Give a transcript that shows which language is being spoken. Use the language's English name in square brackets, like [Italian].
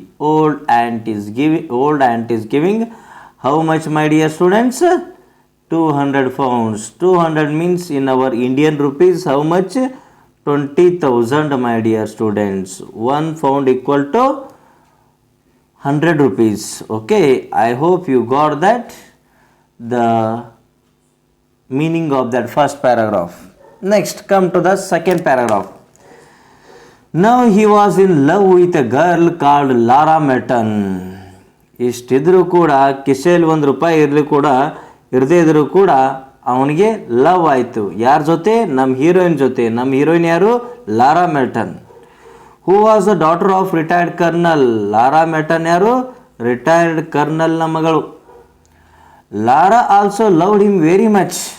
[English] Old aunt is giving how much, my dear students? 200 pounds. 200 means in our Indian rupees how much? 20,000, my dear students. 1 pound equal to 100 rupees. Okay, I hope you got that, the meaning of that first paragraph. Next, come to the second paragraph. Now he was in love with a girl called Lara Merton. [Kannada] ಇಷ್ಟಿದ್ರೂ ಕೂಡ ಕಿಸೆಯಲ್ಲಿ ₹1 ಇರದೇ ಇದ್ರೂ ಕೂಡ ಅವನಿಗೆ love ಆಯಿತು. ಯಾರ ಜೊತೆ? ನಮ್ಮ heroine ಜೊತೆ. ನಮ್ಮ ಹೀರೋಯಿನ್ ಯಾರು? Lara ಮೆಲ್ಟನ್. [English] Who was a daughter of retired colonel. [Kannada] Lara ಮೆಲ್ಟನ್ ಯಾರು? ರಿಟೈರ್ಡ್ ಕರ್ನಲ್ನ ಮಗಳು. [English] Laura also loved him very much.